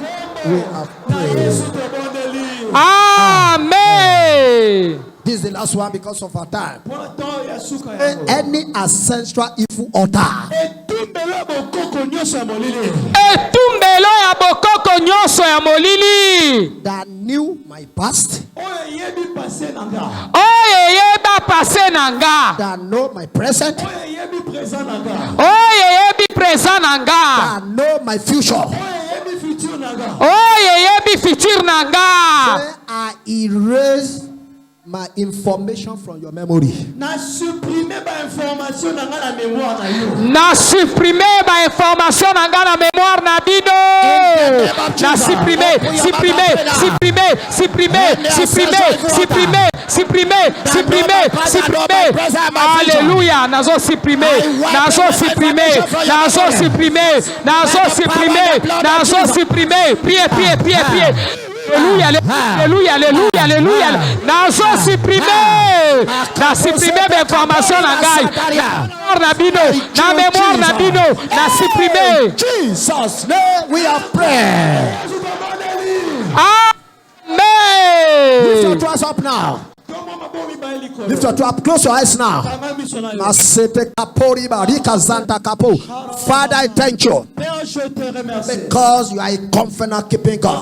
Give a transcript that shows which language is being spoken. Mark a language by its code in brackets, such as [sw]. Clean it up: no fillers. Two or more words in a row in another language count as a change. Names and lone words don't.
[en] Amen. This is the last one because of our time. Any ancestral evil altar [ln] Etumbelo ya bokoko nyonso ya molili [en] that knew my past, [ln] yeba passé nanga, [en] that know my present, [ln] yebi présent nanga, [en] that know my future, [ln] yebi futur nanga. [en] say I erase my information from your memory. [ln] Na supprimer ba information nanga na mémoire na yo. Na supprimer ba information nanga na mémoire na bino. Na supprimer, supprimer, supprimer, supprimer, supprimer, supprimer, supprimer, supprimer, supprimer. Alléluia. Nazo supprimer, nazo supprimer, nazo supprimer, nazo supprimer, nazo supprimer. [fr] Priez, priez, priez, priez. Alléluia, alléluia, alléluia, alléluia. [ln] Nazo supprimer. Na supprimer l'information na ngai. Na bino, na mémoire na bino, na supprimer. [en] Jesus' name we have prayed. Amen. Lift your hands up now. Lift your up. Close your eyes now. Father, I thank you because you are a covenant keeping God.